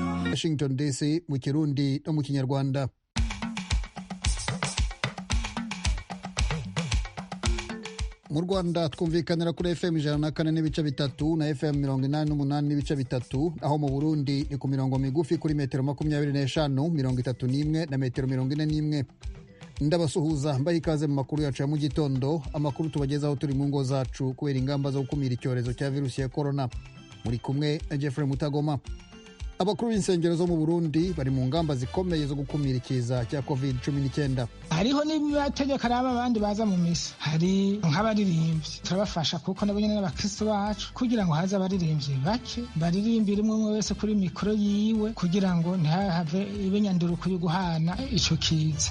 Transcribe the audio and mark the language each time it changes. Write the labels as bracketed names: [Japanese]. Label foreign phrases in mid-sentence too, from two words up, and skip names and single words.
[Kinyarwanda] Washington DC mu Kirundi no mu Kinyarwanda. Mu Rwanda twumvikanira kuri FM 104 n'ibice bitatu na FM 88 n'ibice bitatu, aho mu Burundi ni ku mirongo migufi kuri metero 25, 31 na metero 41. Ndabasuhuza mbaye ikaze mu makuru yacu ya mu gitondo, amakuru tubagezaho turi mu ngo zacu kubera ingamba zo gukumira icyorezo cya virusi ya corona. Muri kumwe na Jeffrey Mutagoma. Abakuru b'insengero zo mu Burundi bari mu ngamba zikomeye zo gukumira ikiza cya COVID-19. [Rundi] Hariho n'ibibategeka araba abandi baza mu misa, hari nk'abaririmbyi turabafasha kuko nabo nyene n'abakristo bacu kugira ngo haza abaririmbyi bake baririmbire umwe wese kuri mikoro yiwe kugira ngo ntihave ibenyanduruko yo guhana ico kiza.